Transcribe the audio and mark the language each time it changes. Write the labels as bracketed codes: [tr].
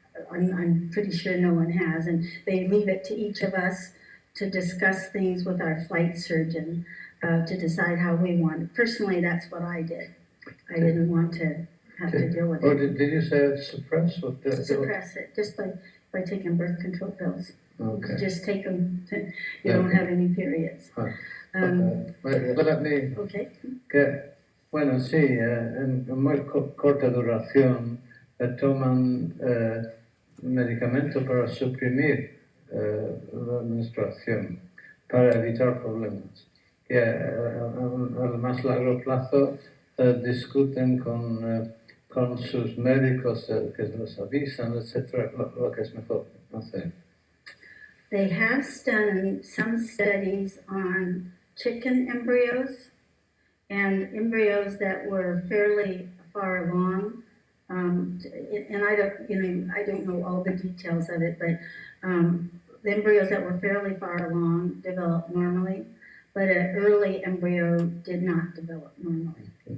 [en] I'm pretty sure no one has, and they leave it to each of us to discuss things with our flight surgeon to decide how we want it. Personally, that's what I did. I didn't want to have to deal with it. Or did you say suppress? Suppress it, just by taking birth control pills. Okay. Just take them, you don't have any periods. Let me... Okay. [es] Bueno, sí, en muy corta duración toman medicamentos para suprimir la menstruación, para evitar problemas. Y a más largo plazo discuten con sus médicos que los avisan, etcétera, lo que es mejor hacer. [en] They have done some studies on chicken embryos and embryos that were fairly far along. And I don't know all the details of it, but the embryos that were fairly far along developed normally, but an early embryo did not develop normally.